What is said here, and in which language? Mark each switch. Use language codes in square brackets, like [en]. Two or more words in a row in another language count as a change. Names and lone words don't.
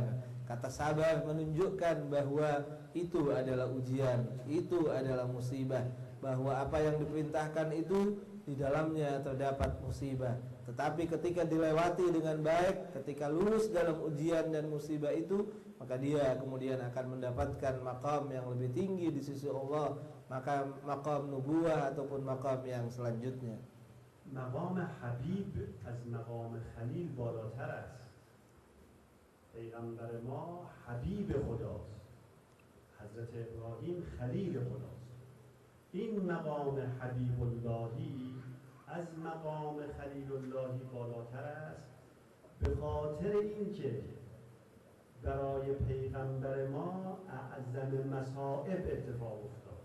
[id] Kata sabar menunjukkan bahwa itu adalah ujian, itu adalah musibah, bahwa apa yang diperintahkan itu di dalamnya terdapat musibah. Tetapi ketika dilewati dengan baik, ketika lulus dalam ujian dan musibah itu, maka dia kemudian akan mendapatkan maqam yang lebih tinggi di sisi Allah, maka maqam nubuwah ataupun maqam yang selanjutnya. [fa] مقام حبیب از مقام خلیل بالاتر است. پیغمبر ما حبیب خداست، حضرت ابراهیم خلیل خداست. این مقام حبیب اللهی از مقام خلیل اللهی بالاتر است، به خاطر اینکه برای پیغمبر ما اعظم مصائب اتفاق افتاد.